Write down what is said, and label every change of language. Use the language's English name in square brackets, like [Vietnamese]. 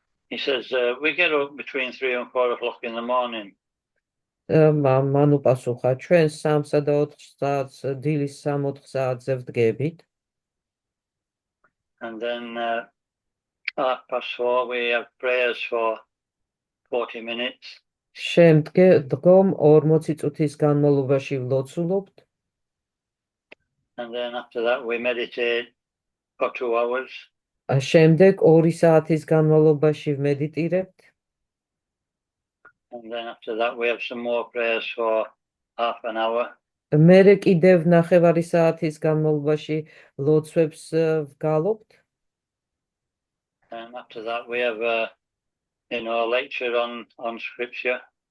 [English] He says, we get up between 3 and 4 o'clock in the morning. [Georgian] მან უპასუხა, ჩვენ 3-სა და 4 საათს დილის 3-4 საათზე ვდგებით. [English] And then 4:30 we have prayers for 40 minutes. [Georgian] Შემდგომ 40 წუთის განმავლობაში ვლოცულობთ. [English] And then after that we meditate for 2 hours. [Georgian] შემდეგ 2 საათის განმავლობაში ვმედიტირებთ. [English] And then after that we have some more prayers for half an hour. [Georgian] მერე კიდევ 9 საათის განმავლობაში ლოცვებს ვგალობთ. [English] And after that we have a lecture on scripture.